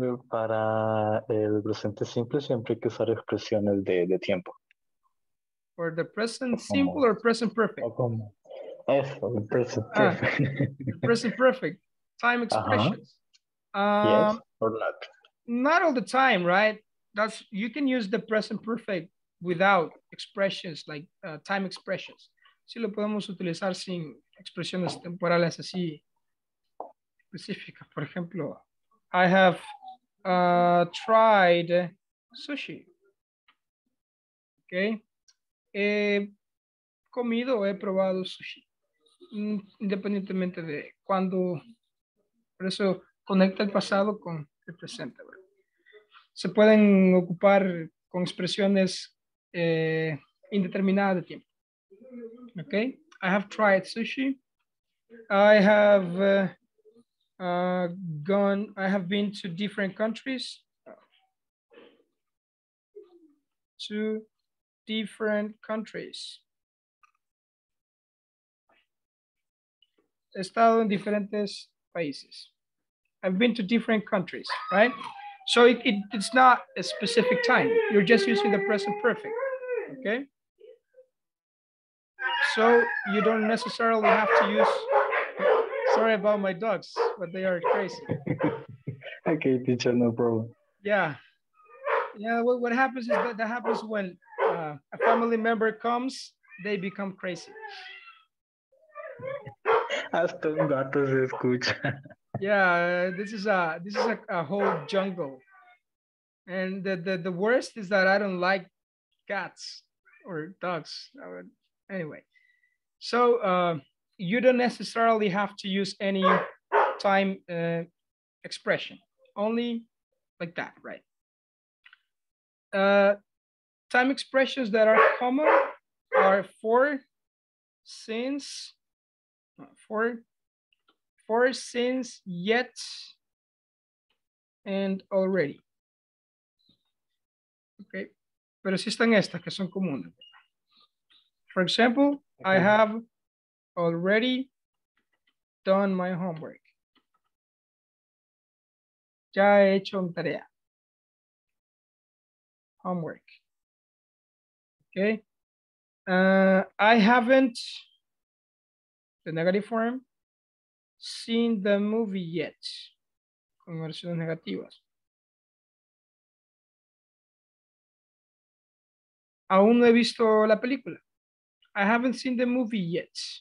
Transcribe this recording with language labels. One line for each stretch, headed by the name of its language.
Spanish: Para el presente simple siempre hay que usar expresiones de tiempo.
English: For the present simple or present perfect? O como eso, el present perfect. Present perfect. Time expressions. Yes or not? Not all the time, right? You can use the present perfect without expressions like time expressions.
Spanish: Sí lo podemos utilizar sin expresiones temporales así específicas. Por ejemplo,
English: I have tried sushi. Okay.
Spanish: He comido, he probado sushi. Independientemente de cuándo. Por eso conecta el pasado con el presente, ¿verdad? Se pueden ocupar con expresiones indeterminadas de tiempo.
English: Okay, I have tried sushi. I have I have been to different countries. To different countries.
Spanish: He estado en diferentes países.
English: I've been to different countries, right? So it's not a specific time. You're just using the present perfect, okay? So you don't necessarily have to use, sorry about my dogs, but they are crazy. Okay, teacher, no problem. Yeah. Yeah, what happens is that happens when a family member comes, they become crazy.
Spanish: Hasta un gato se escucha.
English: Yeah, this is a whole jungle. And the worst is that I don't like cats or dogs. Anyway, so you don't necessarily have to use any time expression, only like that, right? Time expressions that are common are for, since, since, yet, and already.
Spanish: Okay, pero sí están estas que son comunes.
English: For example, okay. I have already done my homework.
Spanish: Ya he hecho mi tarea.
English: Homework. Okay. I haven't, the negative form, seen the movie yet.
Spanish: Con oraciones negativas. Aún no he visto la película.
English: I haven't seen the movie yet.